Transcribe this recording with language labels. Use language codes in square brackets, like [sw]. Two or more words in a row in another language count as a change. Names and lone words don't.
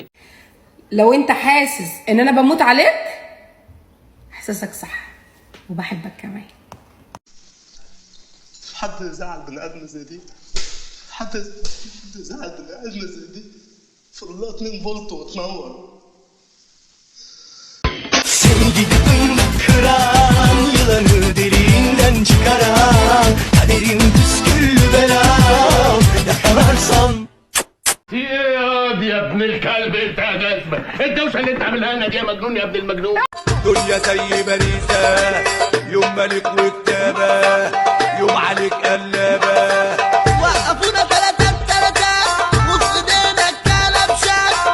[ar] لو انت حاسس ان انا بموت عليك احساسك صح، وبحبك كمان. حد زعل بني ادم زي دي؟ حد زعل بني ادم زي دي؟ فضلها 2 فولت وتنور. [tr] Sevgi kıran yılanı derinden çıkaran kaderim püsküllü belam yakalarsan. [ar] يا ابن الكلب انت يا جزمه، الدوشه اللي انت عاملها لنا دي يا مجنون يا ابن المجنون. دنيا زي باريسة، يوم ملك وكتابة، يوم عليك قلابة. وقفونا تلاتة وسط ايدينا الكلام شاك.